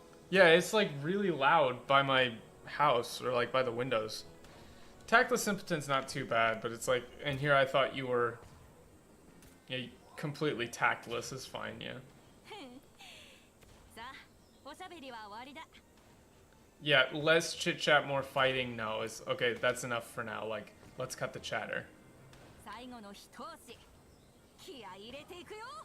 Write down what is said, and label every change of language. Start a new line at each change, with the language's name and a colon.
English: Yeah, it's like really loud by my house or like by the windows. Tactless simpleton's not too bad, but it's like, and here I thought you were, yeah, completely tactless is fine, yeah.
Japanese: さあ、おしゃべりは終わりだ。
English: Yeah, less chit chat, more fighting. No, it's okay. That's enough for now. Like, let's cut the chatter.
Japanese: 最後の一押し、気合い入れていくよ。